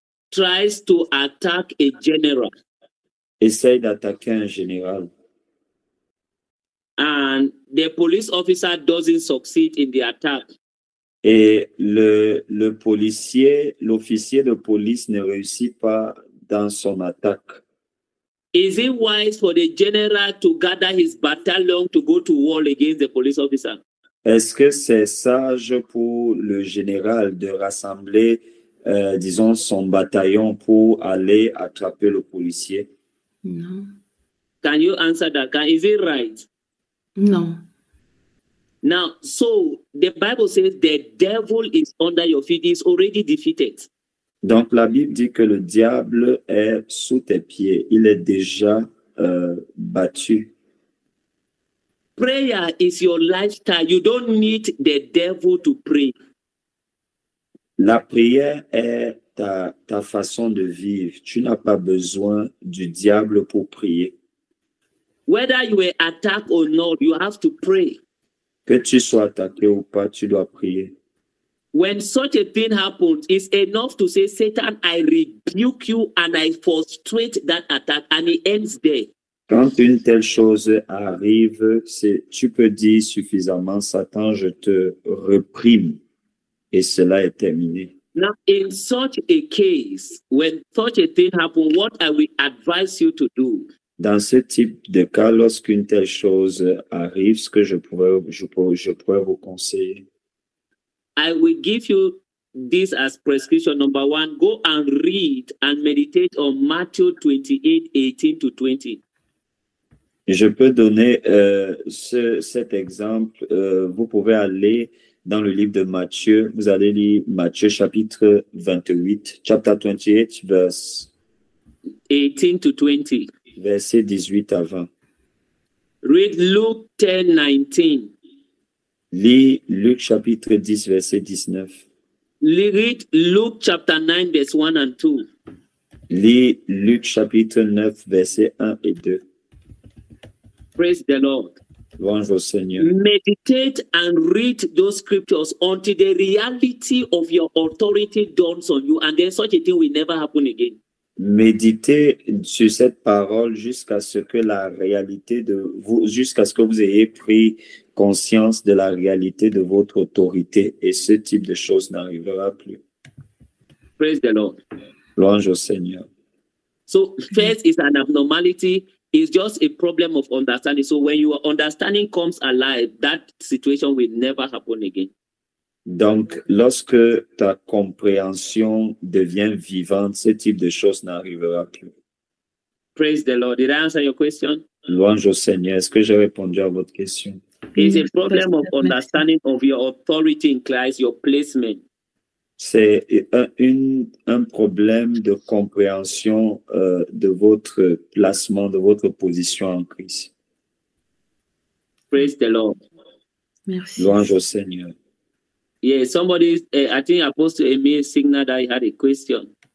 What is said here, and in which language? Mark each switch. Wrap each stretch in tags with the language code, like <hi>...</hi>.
<en>tries to attack a general</en> <fr>essaye d'attaquer un général</fr> <en>and the police officer doesn't succeed in the attack,</en> <fr>et le policier, l'officier de police ne réussit pas dans son attaque,</fr> <en>is it wise for the general to gather his battalion to go to war against the police officer?</en> <fr>est-ce que c'est sage pour le général de rassembler, disons, son bataillon pour aller attraper le policier? Non.</fr> <en>Can you answer that? Is it right?</en> <fr>Non.</fr> <en>Now, so the Bible says the devil is under your feet, is already defeated.</en> <fr>Donc, la Bible dit que le diable est sous tes pieds. Il est déjà battu.</fr> <en>Prayer is your lifestyle. You don't need the devil to pray.</en> <fr>La prière est ta façon de vivre. Tu n'as pas besoin du diable pour prier.</fr> <en>Whether you were attacked or not, you have to pray.</en> <fr>Que tu sois attaqué ou pas, tu dois prier.</fr> <en>When such a thing happens, it's enough to say, Satan, I rebuke you and I frustrate that attack, and it ends there.</en> <fr>Quand une telle chose arrive, tu peux dire suffisamment, Satan, je te reprime, et cela est terminé.</fr> <en>Now, in such a case, when such a thing happens, what I will advise you to do?</en> <fr>Dans ce type de cas, lorsqu'une telle chose arrive, ce que je pourrais vous conseiller,</fr> <en>I will give you this as prescription. Number one, go and read and meditate on Matthew 28, 18 to 20.</en> <fr>je peux donner cet exemple. Vous pouvez aller dans le livre de Matthieu. Vous allez lire Matthieu chapitre 28,</fr> <en>chapter 28, verse 18 to 20.</en> <fr>verset 18 à 20.</fr> <en>Read Luke 10, 19.</en> <fr>Lis Luc chapitre 10, verset 19.</fr> <en>Read Luke chapter 9, verse 1 and 2.</en> <fr>Lis Luc chapitre 9, verset 1 et 2.</fr> <en>Praise the Lord.</en> <fr>Louange au Seigneur.</fr> <en>Meditate and read those scriptures until the reality of your authority dawns on you, and then such a thing will never happen again.</en> <fr>Méditez sur cette parole jusqu'à ce que la réalité de vous, jusqu'à ce que vous ayez pris conscience de la réalité de votre autorité, et ce type de choses n'arrivera plus.</fr> <en>Praise the Lord.</en> <fr>Louange au Seigneur.</fr> <en>So first is an abnormality. It's just a problem of understanding. So when your understanding comes alive, that situation will never happen again.</en> <fr>Donc, lorsque ta compréhension devient vivante, ce type de choses n'arrivera plus.</fr> <en>Praise the Lord. Did I answer your question?</en> <fr>Louange au Seigneur. Est-ce que j'ai répondu à votre question?</fr> <en>It's a problem of understanding of your authority in Christ, your placement.</en> <fr>C'est un problème de compréhension de votre placement, de votre position en Christ.</fr> <en>Praise the Lord.</en> <fr>Merci. Louange au Seigneur.</fr> <en>Yeah, somebody, I think Apostle Emile signaled that he had a question.</en>